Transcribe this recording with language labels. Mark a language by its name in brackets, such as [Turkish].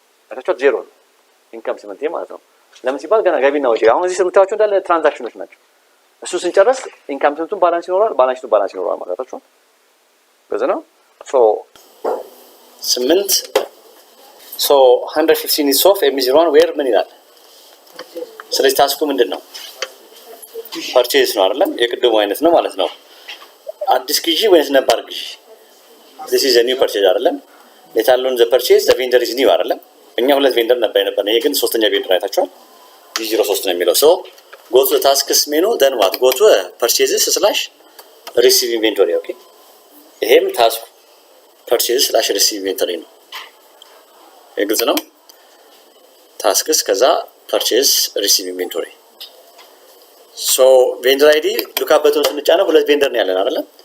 [Amharic] አይታችኋል። ዜሮ ነው ኢንካም ስቴትመንት ማለት ነው። ለምን ሲባል ገና ገቢና ወጪ አሁን እዚህ ስምታችሁ እንዳለ ትራንዛክሽኖች ናቸው። እሱ ስንጨርስ ኢንካም ስቴትመንቱን ባላንስ ይኖራል፣ ባላንስ ሺቱ ባላንስ ይኖራል ማለት ነው። ገዘና ሶ 115 [English] is off M01 where [Amharic] ምን ይላል? ስለዚህ ታስኩ ምንድነው? ፐርቼዝ ነው አይደለም? የቅድሙ አይነት ነው ማለት ነው። አዲስ ግዢ ወይስ ነባር ግዢ? [English] this is a new purchase [Amharic] አይደለም? ለታሉን [English] the purchase the vendor is new አይደለም? [Amharic] እኛ ሁለት ቬንደር ነበር የነበረው። ይሄ ግን ሶስተኛ ቬንደር አይታችኋል። G03 ነው የሚለው [English] so go to tasks menu then what go to purchases / receive inventory [Amharic] ኦኬ። ይሄም ታስኩ purchases / receive inventory ነው። ግልጽ ነው። ታስክስ ከዛ [English] purchase receive inventory so vendor id look up button [Amharic] ስንጫነው ሁለት ቬንደር ነው ያለን አይደል?